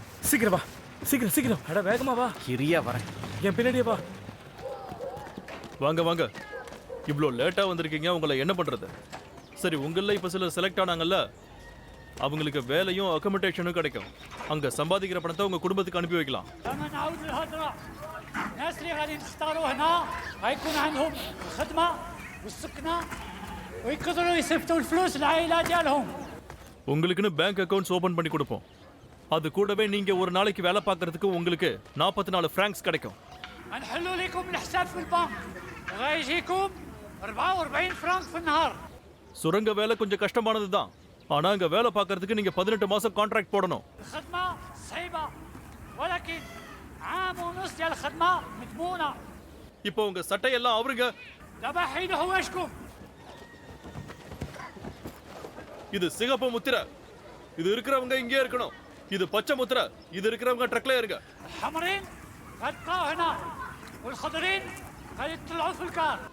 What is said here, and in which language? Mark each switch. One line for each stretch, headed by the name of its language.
Tamil: சீக்கிரம் வா, சீக்கிரம் சீக்கிரம். அட வேகமா வா. கிரியா வரேன். என் பின்னாடியே வா. வாங்க வாங்க, இவ்வளோ லேட்டாக வந்திருக்கீங்க, உங்களை என்ன பண்ணுறது? சரி, உங்களில் இப்போ சிலர் செலக்ட் ஆனாங்கல்ல, அவங்களுக்கு வேலையும் அக்கமடேஷனும் கிடைக்கும். அங்கே சம்பாதிக்கிற பணத்தை உங்கள் குடும்பத்துக்கு அனுப்பி வைக்கலாம்.
Arabic: لما نعود للهضرة الناس اللي غادي نختاروا هنا غيكون عندهم الخدمة والسكنة ويقدروا يصيفطوا الفلوس للعائلات ديالهم.
Tamil: உங்களுக்குன்னு பேங்க் அக்கவுண்ட்ஸ் ஓப்பன் பண்ணி கொடுப்போம். அது கூடவே நீங்கள் ஒரு நாளைக்கு வேலை பார்க்கறதுக்கு உங்களுக்கு 44 ஃப்ராங்க்ஸ் கிடைக்கும்.
Arabic: غنحلوا لكم الحساب في البنك وغيجيكم 44 فرانك في النهار.
Tamil: சுரங்க வேலை கொஞ்சம் கஷ்டமானது தான், ஆனால் அங்கே வேலை பார்க்கறதுக்கு நீங்கள் 18 மாதம் கான்ட்ராக்ட் போடணும்.
Arabic: الخدمة صعيبة ولكن عام ونص ديال الخدمة مضمونة.
Tamil: இப்போ உங்கள் சட்டையெல்லாம் அவருங்க.
Arabic: دابا حيدوا حوايجكم.
Tamil: இது சிகப்பு முத்திரை, இது இருக்கிறவங்க இங்கே இருக்கணும். இது பச்சை முத்திரை, இது இருக்கிறவங்க ட்ரக்ல இருங்க.
Arabic: الحمرين غتبقاو هنا والخضرين غادي يطلعوا في الكار.